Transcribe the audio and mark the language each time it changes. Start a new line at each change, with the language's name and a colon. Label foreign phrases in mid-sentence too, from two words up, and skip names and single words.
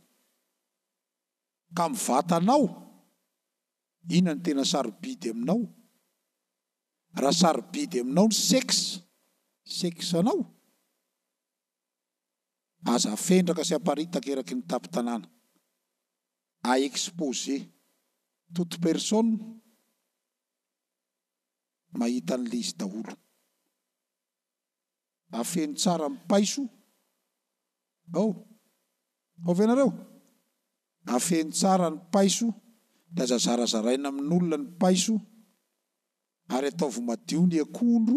Malagasy: Ka mivatanao, inona ny tena sarobidy aminao? Raha sarobidy aminao ny seksanao, aza afendraka sy aparitaka eraky ny tapin-tanàna.
French: À exposer toute personne
Malagasy: mahita an'le izy daholo. Afeno tsara mipaiso. Ao venareo? Afeno tsara ny paiso, dia aza zarazaraina amin'olona ny paiso, ary ataovy madio ny akondro.